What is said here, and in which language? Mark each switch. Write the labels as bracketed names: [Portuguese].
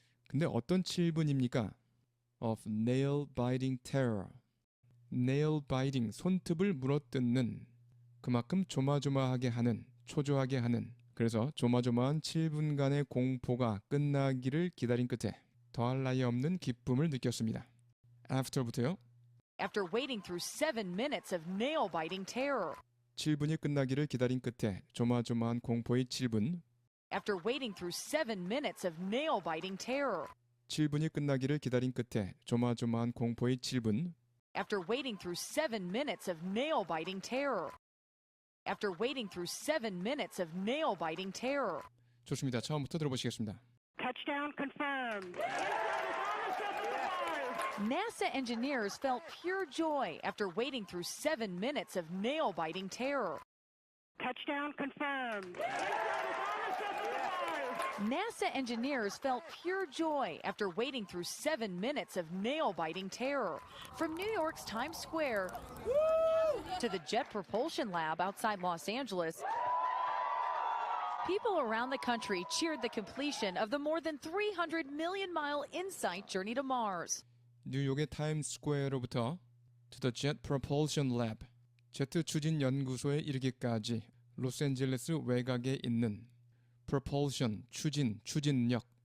[Korean] 근데 어떤 7분입니까? [English] of nail biting terror nail biting [Korean] 손톱을 물어뜯는 그만큼 조마조마하게 하는 초조하게 하는 그래서 조마조마한 7분간의 공포가 끝나기를 기다린 끝에 더할 나위 없는 기쁨을 느꼈습니다. after부터요. [English] After waiting through 7 minutes of nail-biting terror. [Korean] 7분이 끝나기를 기다린 끝에 조마조마한 공포의 7분. [English] After waiting through 7 minutes of nail-biting terror. [Korean] 7분이 끝나기를 기다린 끝에 조마조마한 공포의 7분. [English] After waiting through 7 minutes of nail-biting terror. After waiting through 7 minutes of nail-biting terror. [Korean] 좋습니다. 처음부터 들어보시겠습니다. [English] Touchdown confirmed. NASA engineers felt pure joy after waiting through 7 minutes of nail-biting terror. Touchdown confirmed. NASA engineers felt pure joy after waiting through 7 minutes of nail-biting terror. From New York's Times Square to the Jet Propulsion Lab outside Los Angeles, people around the country cheered the completion of the more than 300 million-mile InSight journey to Mars. [Korean] 뉴욕의 타임스퀘어로부터 [English] to the Jet Propulsion Lab, [Korean] 제트 추진 연구소에 이르기까지 로스앤젤레스 외곽에 있는 propulsion, 추진, 추진력.